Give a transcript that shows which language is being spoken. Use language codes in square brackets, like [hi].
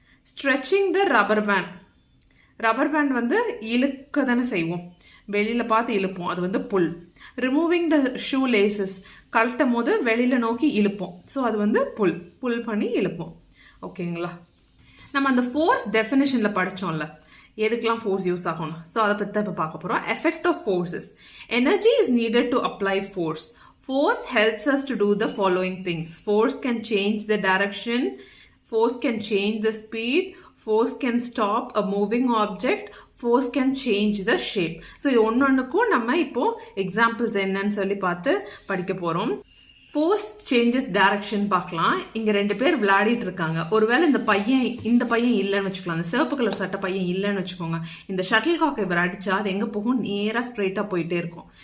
[en] stretching the rubber band, [ta] rubber band வந்து இழுக்க தானே செய்வோம், வெளியில் பார்த்து இழுப்போம், அது வந்து புல். [en] removing the shoe laces, [ta] கழட்டும் போது வெளியில் நோக்கி இழுப்போம், ஸோ அது வந்து புல், புல் பண்ணி இழுப்போம். ஓகேங்களா, நம்ம அந்த ஃபோர்ஸ் டெஃபினேஷனில் படித்தோம்ல, எதுக்கெல்லாம் ஃபோர்ஸ் யூஸ் ஆகும், ஸோ அதை பற்றி தான் இப்போ பார்க்க போகிறோம். [en] Effect of forces. Energy is needed to apply force. Force helps us to do the following things. Force can change the direction, force can change the speed, force can stop a moving object, force can change the shape. [ta] So இது ஒன்னொன்னுக்கும் நம்ம இப்போ examples என்னன்னு சொல்லி பார்த்து படிக்க போகிறோம். [en] force changes direction [ta] பார்க்கலாம். இங்கே 2 பேர் விளையாடிட்டு இருக்காங்க. ஒருவேளை இந்த பையன் இல்லைன்னு வச்சுக்கலாம், அந்த சிவப்பு கலர் சட்டை பையன் இல்லைன்னு வச்சுக்கோங்க. இந்த ஷட்டில் காக்கை இவர் அடிச்சா அது எங்கே போகும், நேராக ஸ்ட்ரைட்டாக போயிட்டே இருக்கும்.